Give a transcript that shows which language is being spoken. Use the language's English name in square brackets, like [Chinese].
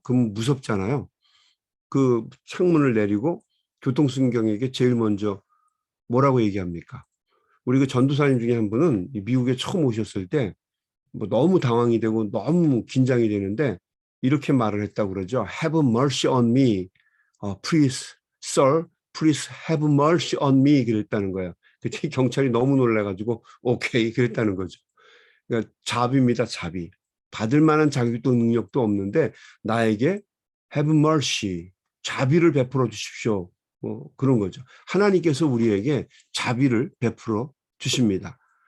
[Korean] 그럼 무섭잖아요. 그 창문을 내리고 교통순경에게 제일 먼저 뭐라고 얘기합니까? 우리 그 전도사님 중에 한 분은 미국에 처음 오셨을 때 너무 당황이 되고 너무 긴장이 되는데 이렇게 말을 했다고 그러죠. [English] Have mercy on me. Please, sir, please have mercy on me. [Korean] 그랬다는 거예요. 그때 경찰이 너무 놀라가지고 오케이 그랬다는 거죠. 그러니까 자비입니다. 자비. 받을 만한 자격도 능력도 없는데 나에게 [English] have mercy. [Korean] 자비를 베풀어 주십시오. 그런 거죠. 하나님께서 우리에게 자비를 베풀어 주십니다.